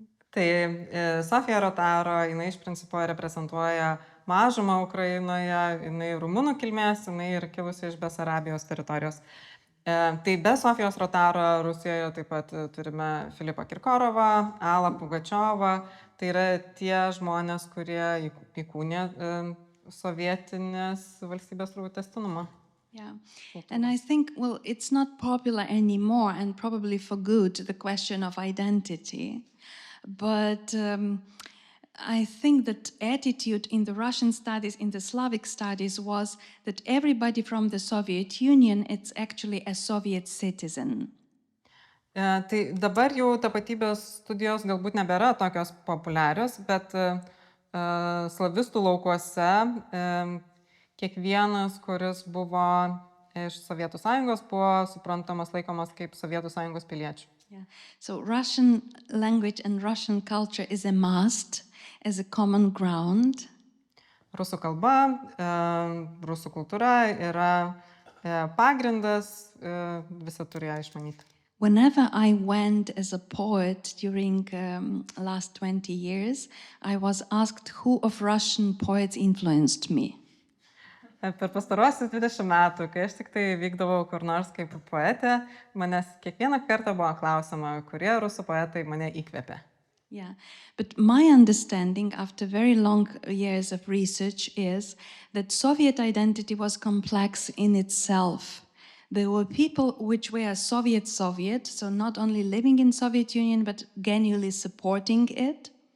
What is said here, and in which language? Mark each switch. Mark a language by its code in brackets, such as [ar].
[lt] Tai Sofija Rotaro, jinai iš principo reprezentuoja mažumą Ukrainoje, jinai rumunų kilmės, jinai ir kilusi iš Besarabijos teritorijos. Tai be Sofijos Rotaro Rusijoje taip pat turime Filipą Kirkorovą, Alą Pugačiovą. Tai yra tie žmonės, kurie įkūnė sovietinės valstybės tęstinumą. [en] Yeah, and I think, well, it's not popular anymore, and probably for good, the question of identity. But I think that attitude in the Russian studies, in the Slavic studies, was that everybody from the Soviet Union, it's actually a Soviet citizen. [lt] Tai dabar jau tapatybės studijos galbūt nebėra tokios populiarios, bet slavistų laukuose kiekvienas, kuris buvo iš Sovietų Sąjungos, buvo suprantamas, laikomas kaip Sovietų Sąjungos piliečių. [en] Yeah. So Russian language and Russian culture is a must, as a common ground. [lt] Rusų kalba, rusų kultūra yra pagrindas, visi turi ją išmanyti. [en] Whenever I went as a poet during last 20 years, I was asked who of Russian poets influenced me. [lt] Per pastaruosius 20 metų, kai aš tik tai vykdavau kur nors kaip poetė, manęs kiekvieną kartą buvo klausima, kurie rusų poetai mane įkvėpė. [en] Yeah, but my understanding after very long years of research is that Soviet identity was complex in itself. There were people which were Soviet, so not only living in Soviet Union, but genuinely supporting it.